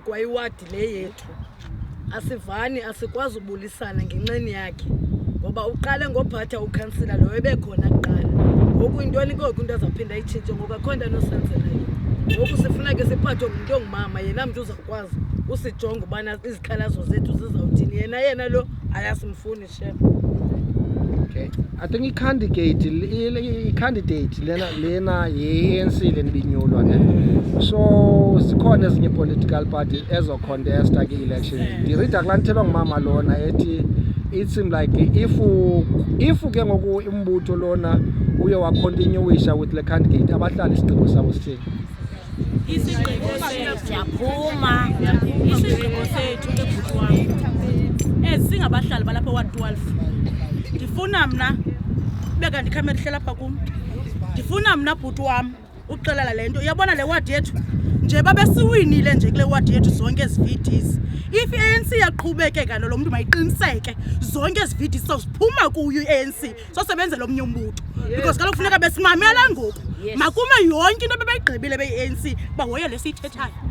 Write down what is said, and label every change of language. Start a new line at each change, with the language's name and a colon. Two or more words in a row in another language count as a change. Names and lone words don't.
Xhosa: kwa iwadi le yethu asivani asikwazi ubulisana ngenxeni yakhe ngoba uqale ngophatha ukhansila lo ebekhona kuqala ngoku intoni ngoku into azawuphinda itshintshe ngoku akho nto anosenzela yena ngoku sifuna ke siphathwe ngumntu ongumama yena mntu uzawukwazi usijonga ubana izikhalazo zethu zizawuthini yena lo ayasimfuni shem. Okay,
English: I think
Xhosa: i-candidate lena ye-ANC lena ibinyulwa ne. So sikhona ezinye
English: political parties
Xhosa: ezocontesta ke-election ndirida kulaa nithethwa ngumama lona ethi
English: it seems like if
Xhosa: ke ngoku umbutho lona uye wacontinuisha with le candidate abahlali isigqibo sabo sithini. Isigqibo sethu siyaphuma isigqibo sethu ebhuti wam singabahlali balapha eWard 12 ndifuna mna beka ndikhamera ihlela apha kum ndifuna mna bhuti wam uxelela le nto uyabona le wadi yethu nje babesiwinile nje kule wadi yethu zonke ezi VDs if i-ANC yaqhubekeka lo mntu mayiqiniseke zonke ezi VDs soziphuma kuyo i-ANC sosebenzela omnye umbutho because kaloku kufuneka besimamela ngoku makume yonke into bebeyigqibile beyi-ANC bahoye le siyithethayo